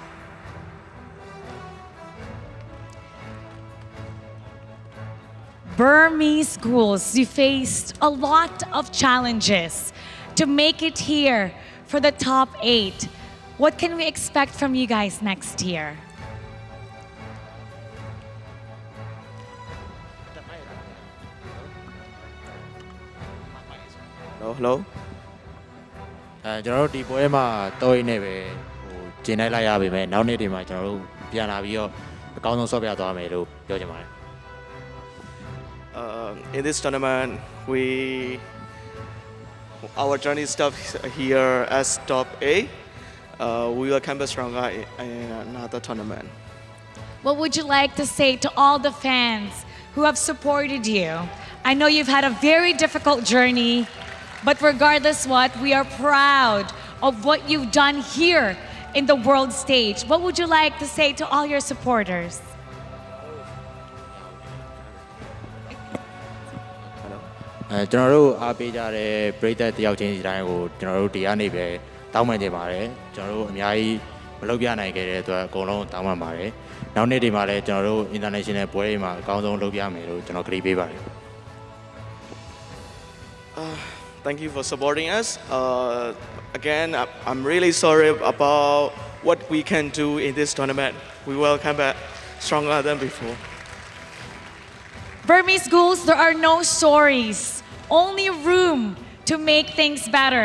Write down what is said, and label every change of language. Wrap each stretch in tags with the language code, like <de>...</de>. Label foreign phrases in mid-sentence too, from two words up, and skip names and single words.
<en>Burmese schools, you faced a lot of challenges to make it here for the top 8. What can we expect from you guys next year? Hello.</en> <my>ကျွန်တော်တို့ဒီပွဲမှာတော့ရင်းနေပဲကျင်းလိုက်ရပါမယ်နောက်နေ့ဒီမှာကျွန်တော်တို့ပြန်လာပြီးတော့အကောင်းဆုံးဆော့ပြသွားမယ်လို့ပြောချင်ပါတယ်</my> <en>In this tournament, our journey stops here as top 8. We will come back stronger in another tournament. What would you like to say to all the fans who have supported you? I know you've had a very difficult journey, but regardless what, we are proud of what you've done here in the world stage. What would you like to say to all your supporters?</en> <my>။ကျွန်တော်တို့အားပေးကြတဲ့ပရိသတ်တယောက်ချင်းစီတိုင်းကိုကျွန်တော်တို့ဒီကနေပဲတောင်းပန်ကြပါတယ်။ကျွန်တော်တို့အများကြီးမလုပ်ပြနိုင်ခဲ့တဲ့အတွက်အကုန်လုံးတောင်းပန်ပါတယ်။နောက်နေ့ဒီမှာလည်းကျွန်တော်တို့ international ပွဲတွေမှာအကောင်းဆုံးလုပ်ပြမယ်လို့ကျွန်တော်ကတိပေးပါတယ်</my> <en>Thank you for supporting us. Again, I'm really sorry about what we can do in this tournament. We will come back stronger than before. Burmese schools, there are no stories, only room to make things better.</en>